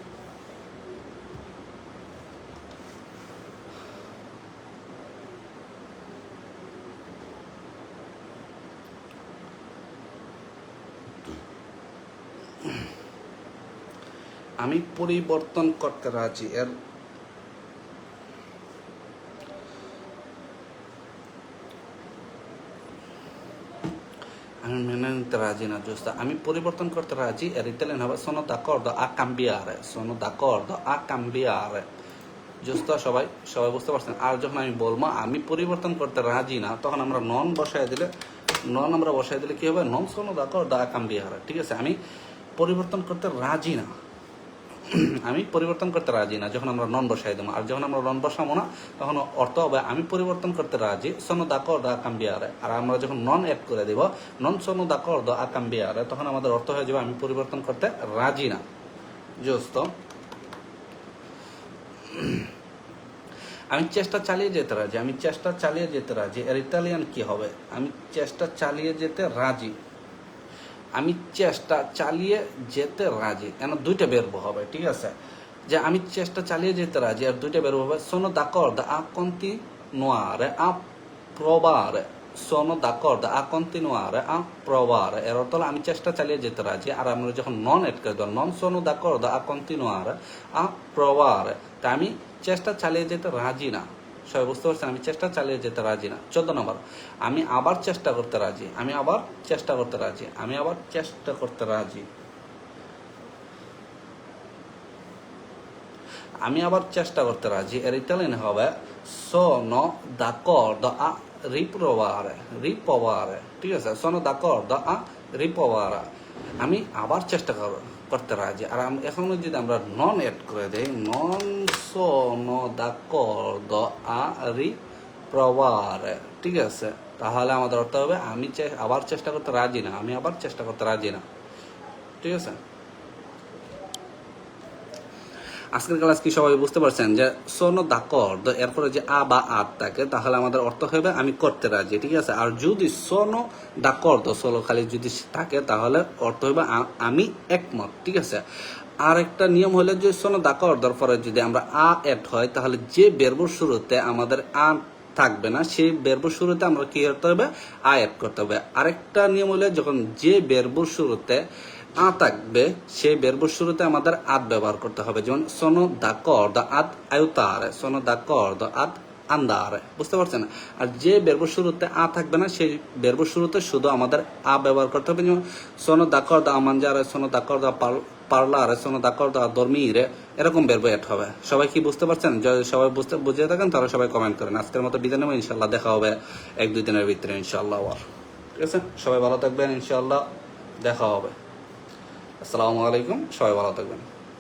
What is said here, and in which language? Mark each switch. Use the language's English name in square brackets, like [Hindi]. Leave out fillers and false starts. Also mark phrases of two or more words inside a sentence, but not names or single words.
[Bangla] আমি পরিবর্তন করতে রাজি এর আমি মেনে নিতে রাজি না, জোস্তা আমি পরিবর্তন করতে রাজি এর ইতালিয়ান হবে [Italian] sono d'accordo a cambiare, sono d'accordo a cambiare, [Bangla] জোস্তা সবাই সবাই বুঝতে পারছেন, আর যখন আমি বলবো আমি পরিবর্তন করতে রাজি না তখন আমরা নন বসায় দিলে, নন আমরা বসায় দিলে কি হবে, [Italian] non sono d'accordo a cambiare, [Bangla] ঠিক আছে, আমি পরিবর্তন করতে রাজি না, আমি পরিবর্তন করতে রাজি না যখন আমরা নন বসাই দেবো, আর যখন আমরা নন বসাবো না তখন অর্থ হবে আমি পরিবর্তন করতে রাজি [Italian] sono d'accordo a cambiare, [Bangla] আর আমরা যখন নন অ্যাড করে দেব [Italian] non sono d'accordo a cambiare [Bangla] তখন আমাদের অর্থ হয়ে যাবে আমি পরিবর্তন করতে রাজি না, জোস্ত আমি চেষ্টা চালিয়ে যেতে রাজি, আমি চেষ্টা চালিয়ে যেতে রাজি এর ইতালিয়ান কি হবে, আমি চেষ্টা চালিয়ে যেতে রাজি, আমি চেষ্টা চালিয়ে যেতে রাজি, কেন দুইটা বেরবো হবে, ঠিক আছে, যে আমি চেষ্টা চালিয়ে যেতে রাজি আর দুইটা বেরবো হবে [Italian] sono d'accordo a continuare a provare, sono d'accordo a continuare a provare, [Bangla] এর অর্থ হলো আমি চেষ্টা চালিয়ে যেতে রাজি, আর আমরা যখন নন অ্যাড করে দেবো [Italian] non sono d'accordo a continuare a provare, [Bangla] তা আমি চেষ্টা চালিয়ে যেতে রাজি না, সবাই বুঝতে পারছেন? আমি চেষ্টা চালিয়ে যেতে রাজি না। 14 নম্বর, আমি আবার চেষ্টা করতে রাজি। আমি আবার চেষ্টা করতে রাজি। আমি আবার চেষ্টা করতে রাজি। আমি আবার চেষ্টা করতে রাজি। এর ইতালিয়ান হবে [Italian] sono d'accordo a riprovare, riprovare, [Bangla] ঠিক আছে? [Italian] sono d'accordo a riprovare, [Bangla] আমি আবার চেষ্টা করতে রাজি। আর এখনো যদি আমরা নন এড করে দেই, [Italian] non sono d'accordo a riprovare, [Bangla] ঠিক আছে? তাহলে আমাদের অর্থ হবে আমি আবার চেষ্টা করতে রাজি না। আমি আবার চেষ্টা করতে রাজি না, ঠিক আছে? আজকের ক্লাস কি সবাই বুঝতে পারছেন যে [Italian] sono d'accordo [Bangla] এরপরে যে আ বা আত থাকে তাহলে আমাদের অর্থ হবে আমি করতে রাজি, ঠিক আছে? আর যদি [Italian] sono d'accordo solo [Bangla] খালি যদি থাকে তাহলে অর্থ হবে আমি একমত, ঠিক আছে? আর একটা নিয়ম হলো যে [Italian] sono d'accordo [Bangla] পরে যদি আমরা আ এড হয় তাহলে যে বেরবর শুরুতে আমাদের আ থাকবে না সেই বেরবর শুরুতে আমরা কি করতে হবে? আ এড করতে হবে। আরেকটা নিয়ম হলো যখন যে বেরবর শুরুতে আ থাকবে সেই বেরবর শুরুতে আমাদের আদ ব্যবহার করতে হবে। [Italian] যেমন sono d'accordo ad aiutare, sono d'accordo ad andare, [Bangla] বুঝতে পারছেন? আর যে বেরবর শুরুতে আ থাকবে না সেই বেরবর শুরুতে শুধু আমাদের আ ব্যবহার করতে হবে। [Italian] যেমন sono d'accordo a mangiare, sono d'accordo a parlare, sono d'accordo a dormire, [Bangla] এরকম বেরবো এড হবে। সবাই কি বুঝতে পারছেন? যদি সবাই বুঝে থাকেন তাহলে সবাই কমেন্ট করেন। আজকের মতো বিদায় নেব, ইনশাল্লাহ দেখা হবে 1-2 দিনের ভিতরে ইনশাল্লাহ আবার, ঠিক আছে? সবাই ভালো থাকবেন, ইনশাল্লাহ দেখা হবে। [Arabic] السلام عليكم, [Bangla] সবাই ভালো থাকবেন।